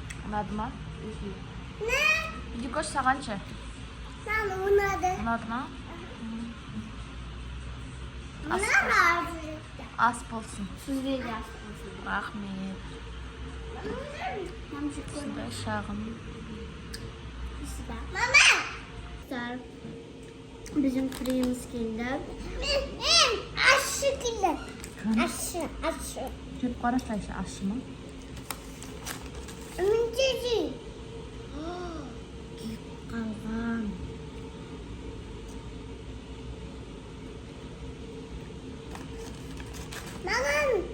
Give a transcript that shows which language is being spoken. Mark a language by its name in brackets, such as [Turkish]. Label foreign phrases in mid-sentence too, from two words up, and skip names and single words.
[Kazakh] Ұнады ма? Видикош сағанша? Ұнады. Ұнады ма? Ас болсын. Сізге де ас болсын. Рахмет. Сондай шағын. [Turkish] Bizim fırınımız geldi. Aşı geldi. Aşı. [Kazakh] Жеп қарашы Айша, ащы ма? Мінтezi. Кеп қалған. Мамам.